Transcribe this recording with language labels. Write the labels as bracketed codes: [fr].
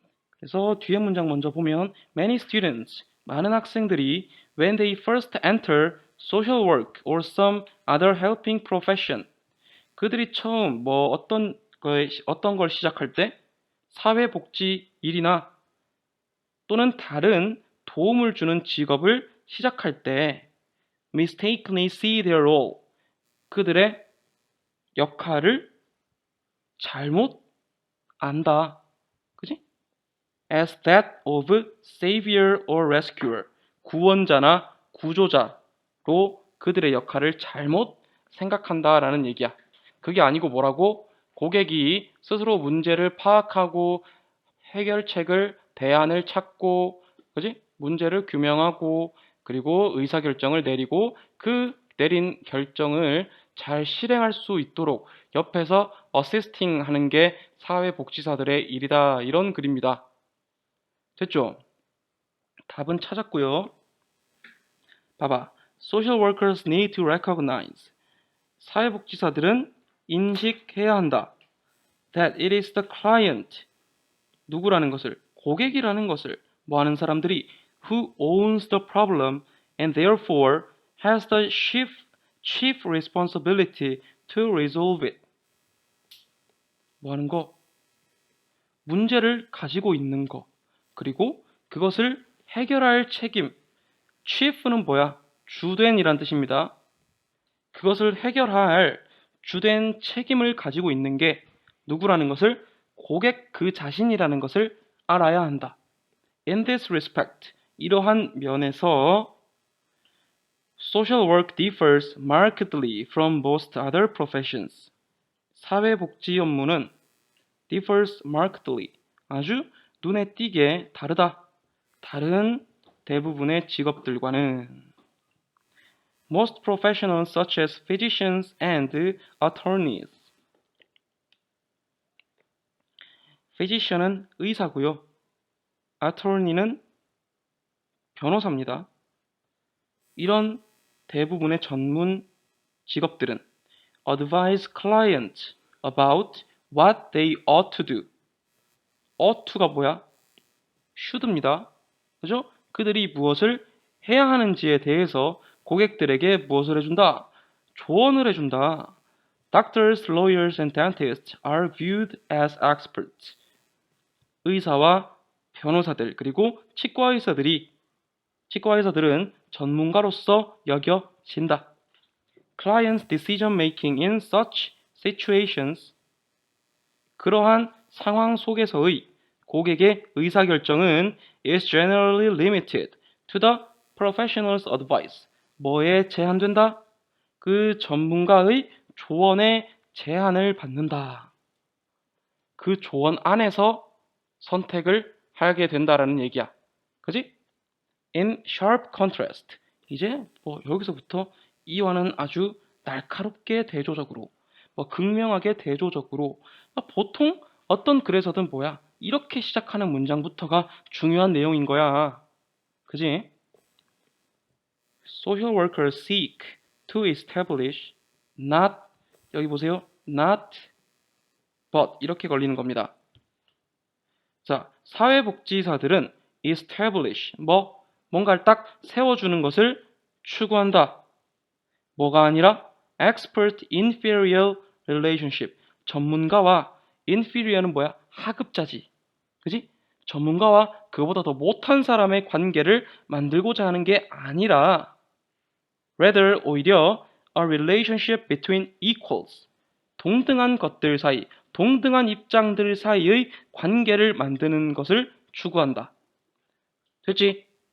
[ko] 그래서 뒤에 문장 먼저 보면 [en] Many students, [ko] 많은 학생들이 [en] when they first enter social work or some other helping profession, [ko] 그들이 처음 어떤 걸 시작할 때 사회복지 일이나 또는 다른 도움을 주는 직업을 시작할 때 [en] mistakenly see their role, [ko] 그들의 역할을 잘못 안다. 그지? [en] As that of savior or rescuer. [ko] 구원자나 구조자로 그들의 역할을 잘못 생각한다라는 얘기야. 그게 아니고 뭐라고? 고객이 스스로 문제를 파악하고 해결책을, 대안을 찾고, 그지? 문제를 규명하고, 그리고 의사결정을 내리고, 그 내린 결정을 잘 실행할 수 있도록 옆에서 어시스팅 하는 게 사회복지사들의 일이다. 이런 글입니다. 됐죠? 답은 찾았고요. 봐봐. [en] Social workers need to recognize. [ko] 사회복지사들은 인식해야 한다. [en] That it is the client. [ko] 누구라는 것을, 고객이라는 것을, 뭐 하는 사람들이 [en] who owns the problem and therefore has the chief responsibility to resolve it. [ko] 뭐 하는 거? 문제를 가지고 있는 거. 그리고 그것을 해결할 책임. chief는 뭐야? 주된이란 뜻입니다. 그것을 해결할 주된 책임을 가지고 있는 게 누구라는 것을, 고객 그 자신이라는 것을 알아야 한다. [en] In this respect, [ko] 이러한 면에서 [en] social work differs markedly from most other professions. [ko] 사회복지 업무는 [en] differs markedly, [ko] 아주 눈에 띄게 다르다. 다른 대부분의 직업들과는. [en] Most professionals such as physicians and attorneys. [ko] physician은 의사고요. attorney는 변호사입니다. 이런 대부분의 전문 직업들은 [en] advise clients about what they ought to do. [ko] ought to가 뭐야? should입니다. 그죠? 그들이 무엇을 해야 하는지에 대해서 고객들에게 무엇을 해준다? 조언을 해준다. [en] Doctors, lawyers, and dentists are viewed as experts. [ko] 의사와 변호사들 그리고 치과 의사들은 전문가로서 여겨진다. [en] Client's decision making in such situations. [ko] 그러한 상황 속에서의 고객의 의사결정은 [en] is generally limited to the professional's advice. [ko] 뭐에 제한된다? 그 전문가의 조언에 제한을 받는다. 그 조언 안에서 선택을 하게 된다라는 얘기야. 그지? [en] In sharp contrast. [ko] 이제 뭐 여기서부터 이와는 아주 날카롭게 대조적으로, 뭐 극명하게 대조적으로, 보통 어떤 글에서든 뭐야? 이렇게 시작하는 문장부터가 중요한 내용인 거야. 그지? [en] Social workers seek to establish not, [ko] 여기 보세요. [en] not but [ko] 이렇게 걸리는 겁니다. 자, 사회복지사들은 establish, 뭔가를 딱 세워주는 것을 추구한다. 뭐가 아니라 [en] expert inferior relationship. [ko] 전문가와 inferior는 뭐야? 하급자지. 그지? 전문가와 그보다 더 못한 사람의 관계를 만들고자 하는 게 아니라 rather 오히려 [en] a relationship between equals. [ko] 동등한 것들 사이, 동등한 입장들 사이의 관계를 만드는 것을 추구한다. 됐지?